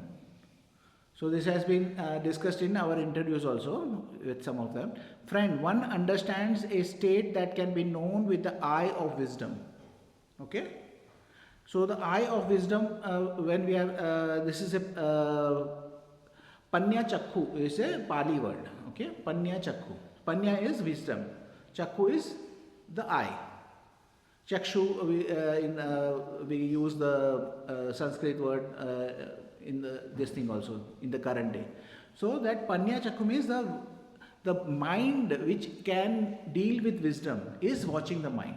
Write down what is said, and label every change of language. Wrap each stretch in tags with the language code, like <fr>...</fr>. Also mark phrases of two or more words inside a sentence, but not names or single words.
<en>So this has been discussed in our interviews also with some of them. Friend, one understands a state that can be known with the eye of wisdom. Okay? So the eye of wisdom, when we have, this is a</en> <pi>Panya Chakku</pi> <en>is a Pali word. Okay?</en> <pi>Panya Chakku.</pi> <en>Panya is wisdom. Chakku is the eye. Chakshu, we use the Sanskrit word in this thing also, in the current day. So that</en> <pi>Panya Chakku</pi> <en>means the mind which can deal with wisdom is watching the mind.</en>